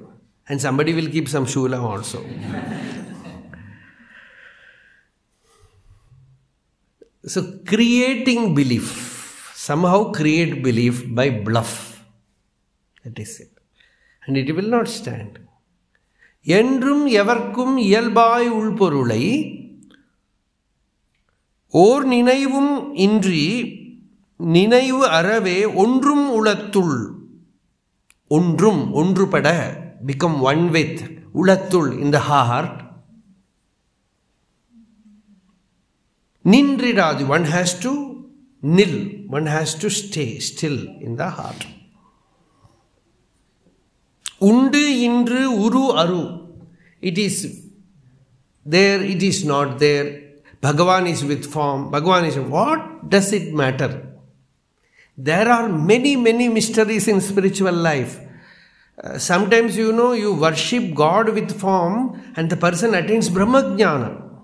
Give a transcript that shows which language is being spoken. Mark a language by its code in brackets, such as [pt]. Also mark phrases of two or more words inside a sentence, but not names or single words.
[en] And somebody will keep some Shula also. So creating belief. Somehow create belief by bluff. That is it. And it will not stand. [ta] என்றும் எவர்க்கும் இயல்பாய் உழைபொருளை ஓர் நினைவும் இன்றி நினைவு அறவே ஒன்றும் உளத்துள் ஒன்றும் ஒன்றுபட [en] become one with ulattul in the heart niṇḍṛiḍā, one has to nil, one has to stay still in the heart. [ta] உண்டு இன்று உரு அரு, [en] it is there, it is not there. Bhagavan is with form, Bhagavan is, what does it matter? There are many mysteries in spiritual life. Sometimes you worship God with form and the person attains Brahmajnana.